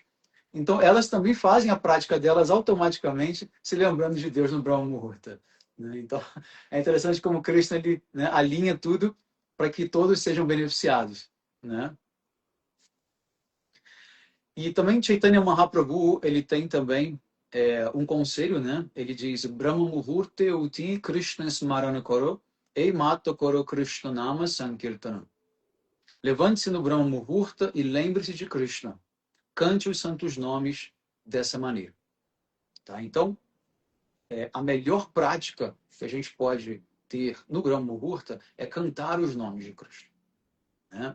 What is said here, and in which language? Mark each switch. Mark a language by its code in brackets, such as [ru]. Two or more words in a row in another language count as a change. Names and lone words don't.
[pt] Então, elas também fazem a prática delas automaticamente, se lembrando de Deus no Brahma Muhurta, né? Então, é interessante como Krishna ele, né, alinha tudo para que todos sejam beneficiados, né? E também Chaitanya Mahaprabhu, ele tem também um conselho, né? Ele diz, [bn] ব্রাহ্ম মুহূর্তে উঠি কৃষ্ণ স্মরণ করো, এই মত করো কৃষ্ণ নাম সংকীর্তন. [pt] Levante-se no Brahma Muhurta e lembre-se de Krishna. Cante os santos nomes dessa maneira. Tá? Então, a melhor prática que a gente pode ter no Brahma Muhurta é cantar os nomes de Krishna, né?